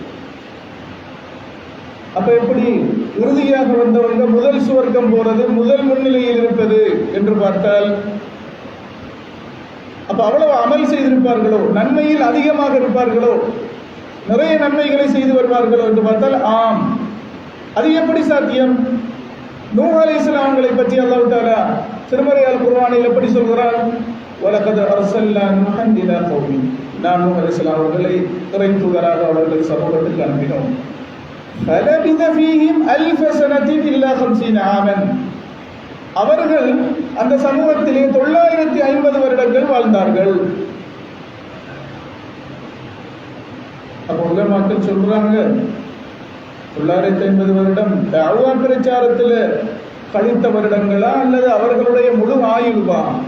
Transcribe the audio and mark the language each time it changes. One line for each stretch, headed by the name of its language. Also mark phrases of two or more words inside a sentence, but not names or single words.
Tamil: அப்ப எப்படி இறுதியாக வந்தவங்க முதல் சுவர்க்கம் போறது, முதல் முன்னிலையில் இருப்பது என்று பார்த்தால், அப்ப அவ்வளவு அமல் செய்திருப்பார்களோ, நன்மையில் அதிகமாக இருப்பார்களோ, நிறைய நன்மைகளை செய்து வருவார்களோ என்று பார்த்தால் ஆம். அது எப்படி சாத்தியம்? நூஹ் அலைஹிஸ்ஸலாம் அவங்களை பற்றி அல்லாஹ் தஆலா திருமறை அல்-குர்ஆனில் எப்படி சொல்கிறார்?
Arabic: ولقد أرسلنا نوحا إلى قومه.
Tamil: நாம் நூஹ் அலைஹிஸ்ஸலாம் அவர்களை இறை தூதராக அவர்கள் சமூகத்துக்கு அனுப்பினோம்.
Arabic: فَلَبِثَ فِيهِمْ أَلْفَ سَنَةٍ إِلَّا 50 عَامًا.
Tamil: அவர்கள் அந்த சமூகத்திலே 950 வருடங்கள் வாழ்ந்தார்கள். அப்ப உலமாக்கள் சொல்றாங்க 950 வருடம் தஅவா பிரச்சாரத்தில் கழித்த வருடங்களா அல்லது அவர்களுடைய முழு ஆயுள்வா?